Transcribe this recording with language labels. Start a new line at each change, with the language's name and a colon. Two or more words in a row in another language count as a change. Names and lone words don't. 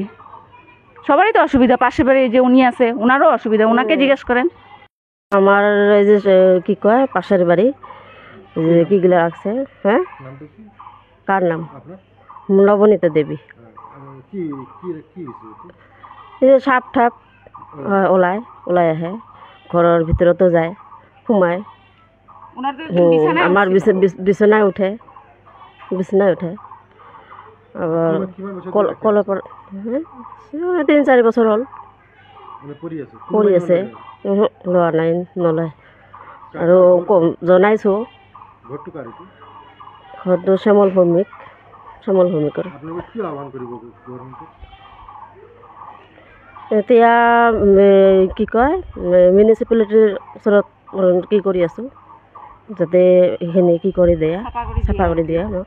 Bangla: সবারই তো অসুবিধা, পাশে বাড়ি যে উনি আছে ওনারও অসুবিধা, ওনাকে জিজ্ঞেস করেন। আমার এই যে কি কয় পাশের বাড়ি কিগুলো রাখছে। হ্যাঁ, কার নাম? নবনীতা দেবী।
Assamese: এই যে সাপ ঠাপ ওলায় আহে,
Bangla: ঘরের ভিতরে তো যায়, ঘুমায়, আমার বিছনায় উঠে, আবার কলের পর 3-4 বছর হল
Assamese: পৰি আছে। লোৱা নাই, নলয়। আৰু জনাইছোঁ ঘৰটো শ্যামল ভৌমিকৰ। এতিয়া কি কয় মিউনিচিপালিটিৰ ওচৰত কি কৰি আছোঁ, যাতে এইখিনি কি কৰি দিয়ে, চাফা কৰি দিয়ে।